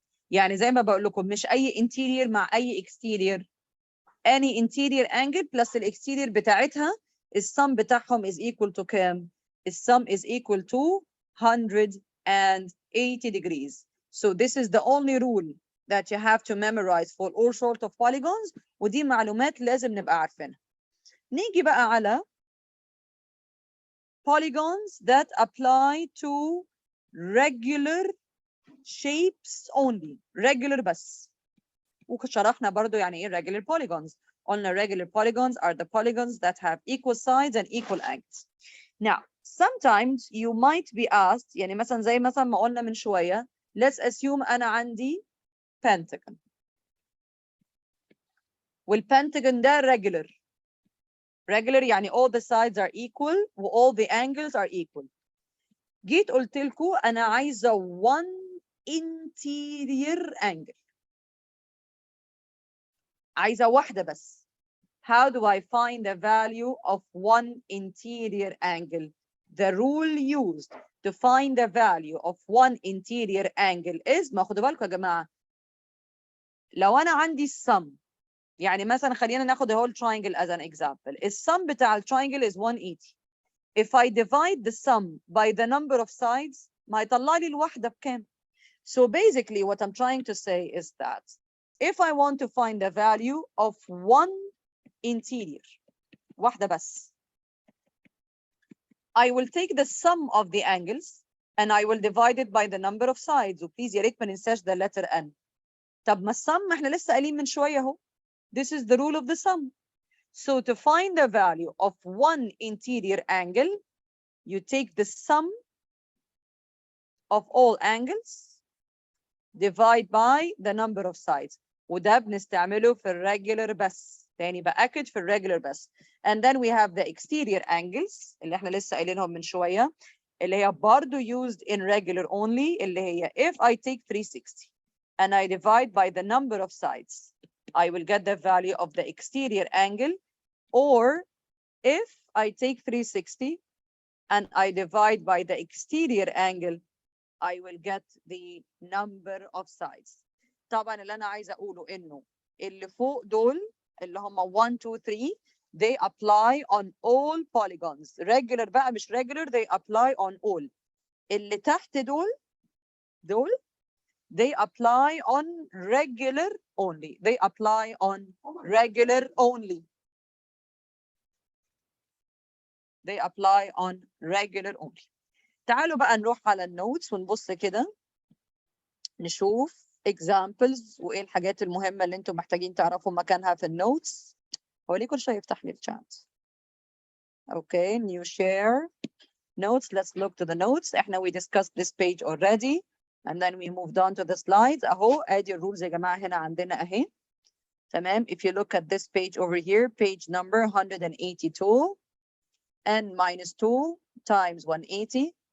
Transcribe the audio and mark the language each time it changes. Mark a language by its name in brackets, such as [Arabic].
[Arabic] يعني زي ما بقول لكم مش أي interior مع أي exterior. [English] any interior angle plus [Arabic] الexterior بتاعتها السم بتاعهم [English] is equal to [Arabic] كام؟ السم [English] is equal to 180 degrees. So this is the only rule that you have to memorize for all sort of polygons. [Arabic] ودي معلومات لازم نبقى عارفينها. نيجي بقى على [English] polygons that apply to regular shapes only. [Arabic] regular بس. وشرحنا برضو يعني ايه regular polygons. قلنا [English] regular polygons are the polygons that have equal sides and equal angles. Now, sometimes you might be asked, [Arabic] يعني مثلا زي مثلا ما قلنا من شوية, [English] let's assume [Arabic] أنا عندي [English] pentagon. والpentagon ده regular. regular [Arabic] يعني [English] all the sides are equal و all the angles are equal. [Arabic] جيت قلت لكم أنا عايزة [English] one interior angle. [Arabic] عايزة واحدة بس. [English] How do I find the value of one interior angle? The rule used to find the value of one interior angle is, [Arabic] ما خدوا بالكم يا جماعة، لو أنا عندي sum، يعني مثلا خلينا ناخد [English] the whole triangle as an example. [Arabic] الsum بتاع الtriangle [English] is 180. If I divide the sum by the number of sides [Arabic] ما يطلع لي الواحدة بكام. [English] So basically what I'm trying to say is that if I want to find the value of one interior, [Arabic] واحدة بس, [English] I will take the sum of the angles and I will divide it by the number of sides. [Arabic] وبليز يا ريت ما ننساش [English] the letter N. [Arabic] طب ما السم احنا لسه قايلين من شوية اهو. [English] This is the rule of the sum. So to find the value of one interior angle, you take the sum of all angles divide by the number of sides. [Arabic] وده بنستعمله في الريجولر بس. تاني بأكد في الريجولر بس. [English] And then we have the exterior angles [Arabic] اللي احنا لسه قايلينهم من شوية اللي هي برضه [English] used in regular only [Arabic] اللي هي [English] if I take 360 and I divide by the number of sides, I will get the value of the exterior angle. Or if I take 360 and I divide by the exterior angle, I will get the number of sides. [Arabic] طبعا اللي أنا عايزة أقوله إنه اللي فوق دول اللي هم 1 2 3 [English] they apply on all polygons. Regular [Arabic] بقى مش [English] regular, they apply on all. [Arabic] اللي تحت دول [English] they apply on regular only. They apply on regular only. They apply on regular only. [Arabic] تعالوا بقى نروح على النوتس ونبص كده نشوف examples وايه الحاجات المهمة اللي انتم محتاجين تعرفوا مكانها في النوتس. هو ليه كل شوية يفتح لي الشات؟ [English] Okay, new share notes. Let's look to the notes. [Arabic] احنا [English] we discussed this page already and then we moved on to the slides. [Arabic] اهو ادي الرولز يا جماعة هنا عندنا اهي. تمام. [English] If you look at this page over here, page number 182, n minus 2 times 180.